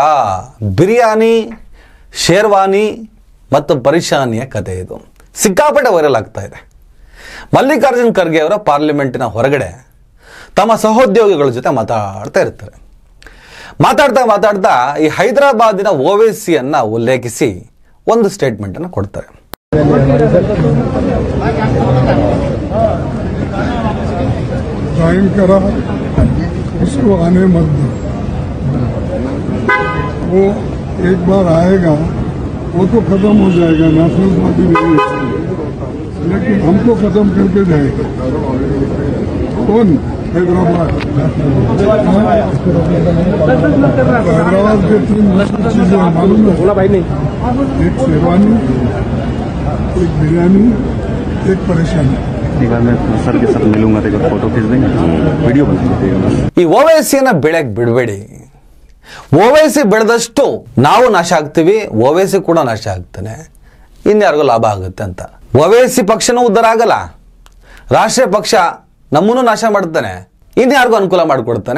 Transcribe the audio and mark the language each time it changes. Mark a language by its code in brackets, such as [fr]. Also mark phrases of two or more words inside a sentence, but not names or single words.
[kn] ಬಿರಿಯಾನಿ, ಶೇರ್ವಾನಿ ಮತ್ತು ಪರಿಶಾನಿಯ ಕಥೆ ಇದು ಸಿಕ್ಕಾಪಟ್ಟೆ ವೈರಲ್ ಆಗ್ತಾ ಇದೆ. ಮಲ್ಲಿಕಾರ್ಜುನ್ ಖರ್ಗೆ ಅವರ ಪಾರ್ಲಿಮೆಂಟಿನ ಹೊರಗಡೆ ತಮ್ಮ ಸಹೋದ್ಯೋಗಿಗಳ ಜೊತೆ ಮಾತಾಡ್ತಾ ಇರ್ತಾರೆ. ಮಾತಾಡ್ತಾ ಈ ಹೈದರಾಬಾದಿನ ಓವೈಸಿಯನ್ನ ಉಲ್ಲೇಖಿಸಿ ಒಂದು ಸ್ಟೇಟ್ಮೆಂಟ್ ಅನ್ನು ಕೊಡ್ತಾರೆ. [hi] उसको आने मत दो, वो एक बार आएगा वो तो खत्म हो जाएगा, [en] national party [hi] नहीं है, लेकिन हमको खत्म करके जाएगा. कौन? हैदराबाद. हैदराबाद के 3 मुश्किल चीजें मालूम है? एक शेरवानी, एक बिरयानी, एक परेशानी. मैं सर के साथ मिलूंगा, तो फोटो खींच देंगे, वीडियो बना दीजिएगा. [kn] ಈ ಓವೈಸಿಯನ್ನ ಬೆಳೆಗೆ ಬಿಡಬೇಡಿ. ಓವೈಸಿ ಬೆಳೆದಷ್ಟು ನಾವು ನಾಶ ಆಗ್ತೀವಿ, ಓವೈಸಿ ಕೂಡ ನಾಶ ಆಗ್ತಾನೆ, ಇನ್ಯಾರಿಗೂ ಲಾಭ ಆಗುತ್ತೆ ಅಂತ. ಓವೈಸಿ ಪಕ್ಷನೂ ಉದ್ಧಾರ ಆಗಲ್ಲ, ರಾಷ್ಟ್ರೀಯ ಪಕ್ಷ ನಮ್ಮನ್ನು ನಾಶ ಮಾಡ್ತಾನೆ, ಇನ್ಯಾರಿಗೂ ಅನುಕೂಲ ಮಾಡಿಕೊಡ್ತಾನೆ.